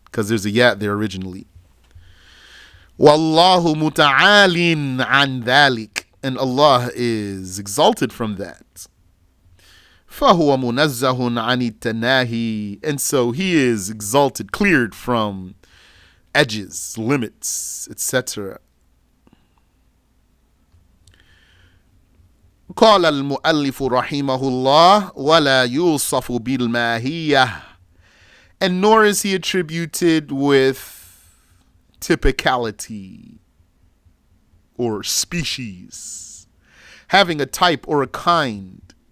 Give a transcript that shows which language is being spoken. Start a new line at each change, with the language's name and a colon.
English: Because there's a ya there originally.
Arabic: Wallahu muta'alin an dhalik.
English: And Allah is exalted from that.
Arabic: فَهُوَ مُنَزَّهٌ عَنِ التَّنَاهِ.
English: And so he is exalted, cleared from edges, limits, etc.
Arabic: قال المؤلف رحمه الله ولا يوصف بالماهية.
English: And nor is he attributed with typicality or species, having a type or a kind.